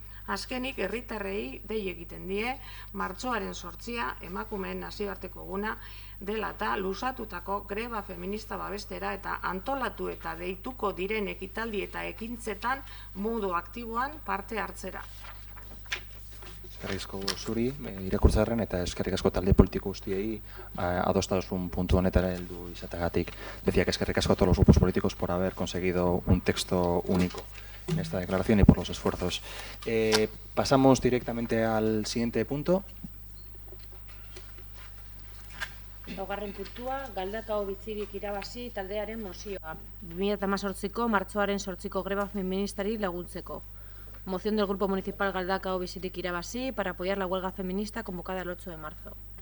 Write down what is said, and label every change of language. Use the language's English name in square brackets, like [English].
[Basque] Azkenik, herritarrei dei egiten die, martxoaren 8 emakumeen nazioarteko eguna dela eta luzatutako greba feminista babestera eta antolatu eta deituko diren ekitaldi eta ekintzetan modu aktiboan parte hartzera. Eskerrik asko zuri, irakurtzarren eta eskerrik asko talde politiko guztiei adostasun puntu honetara heldu izateagatik. [Spanish] Decía que [Basque] eskerrik asko [Spanish] a todos los grupos políticos por haber conseguido un texto único en esta declaración y por los esfuerzos. Pasamos directamente al siguiente punto. [Basque] Laugarren puntua, Galdakao bizirik irabazi taldearen mozioa. 2018ko martxoaren 8ko greba feministari laguntzeko. [Spanish] Moción del Grupo Municipal Galdakao bizirik irabazi para apoyar la huelga feminista convocada el 8 de marzo.